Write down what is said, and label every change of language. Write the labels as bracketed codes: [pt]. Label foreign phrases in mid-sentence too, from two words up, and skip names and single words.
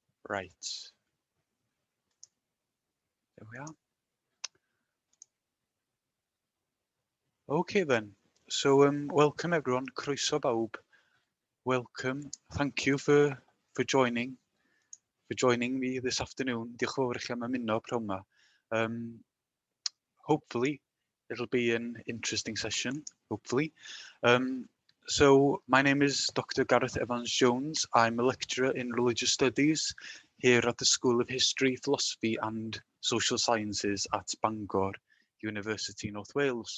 [en] Right, there we are. Okay then, so welcome everyone, [cy] croeso bawb. [en] Welcome, thank you for joining me this afternoon. [cy] Diolch yn fawr i chi am ymuno pnawn 'ma. [en] Hopefully it'll be an interesting session, hopefully. So my name is Dr. Gareth Evans-Jones. I'm a lecturer in religious studies here at the School of History, Philosophy and Social Sciences at Bangor University, North Wales.